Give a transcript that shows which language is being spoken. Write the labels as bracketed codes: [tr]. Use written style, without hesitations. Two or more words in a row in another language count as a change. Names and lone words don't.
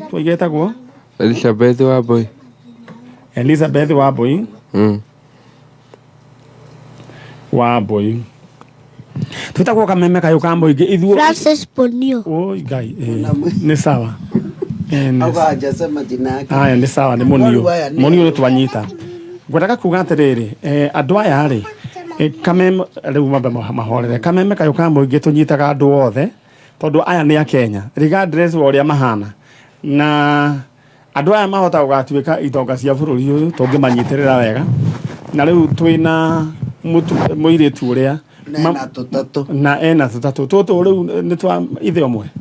[ki] Tũige etagwo? Elizabeth Wambui. Elizabeth Wambui. Wambui. Tutagwo kameme kayo ka mũingĩ ithuĩ. Francis Ponio. Oi Ngai. Nĩ sawa. [sw] Auga hajasema jina yake. [ki] Aya nĩ sawa nĩ Monio. Monio nĩ twanyita. Ngwendaga kuga atĩrĩrĩ andũ aya rĩ kameme rĩu mambe mahorere kameme kayo ka mũingĩ tũnyitaga andũ othe tondũ aya nĩ a Kenya regardless wa ũrĩa mahana na andũ aya mahota gũgatuĩka itonga cia bũrũri ũyũ tũngĩmanyitĩrĩra wega na rĩu twĩna mũirĩtu ũrĩa na ena tũtatũ tũtũ rĩu nĩ twa ithe ũmwe